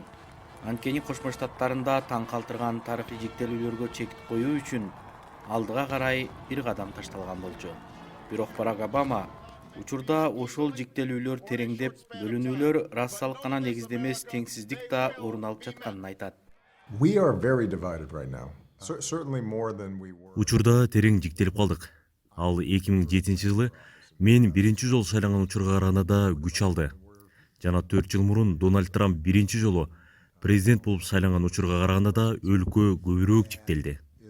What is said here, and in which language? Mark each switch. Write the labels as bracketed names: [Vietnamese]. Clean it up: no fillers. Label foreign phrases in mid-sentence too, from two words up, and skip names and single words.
[Kyrgyz] Анткени Кошмо Штаттарында таң калтырган тарыхый жиктелүүлөргө чек коюу үчүн алдыга карай бир кадам ташталган болчу. Бирок Барак Обама учурда ошол жиктелүүлөр тереңдеп, бөлүнүүлөр рассалык гана негизде эмес, теңсиздик да орун алып жатканын айтат. [English] We are very divided right now. [Kyrgyz] Учурда терең жиктелип калдык. Ал 2007-жылы мен биринчи жолу шайланган учурга караганда күч алды. Жана 4 жыл мурун Дональд Трамп биринчи жолу президент болуп шайланган учурга караганда да өлкө көбүрөөк жиктелди.